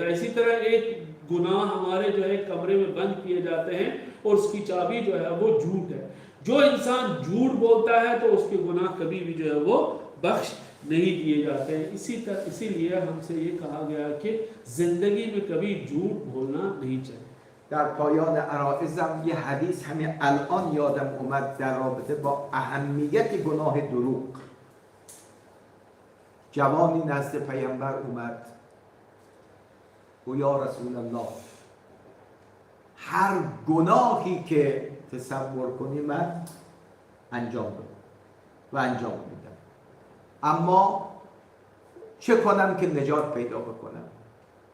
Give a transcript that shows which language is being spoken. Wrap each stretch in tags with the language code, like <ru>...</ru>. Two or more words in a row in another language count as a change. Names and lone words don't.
<hi>इसी तरह एक गुनाह हमारे जो है कमरे में बंद किए जाते हैं और उसकी चाबी जो है वो झूठ है। जो इंसान झूठ बोलता है तो उसके गुनाह कभी भी जो है वो बख्श नहीं दिए जाते हैं। इसीलिए हमसे ये कहा गया कि जिंदगी में कभी झूठ बोलना नहीं चाहिए।</hi> <fa>در پایان عرائزم یه حدیث همین الان یادم اومد در رابطه با اهمیت گناه دروغ. جوانی نزد پیامبر اومد و</fa> <ar>یا رسول الله</ar> <fa>هر گناهی که تصور کنی من انجام بدم و انجام میدم، اما چه کنم که نجات پیدا بکنم؟</fa>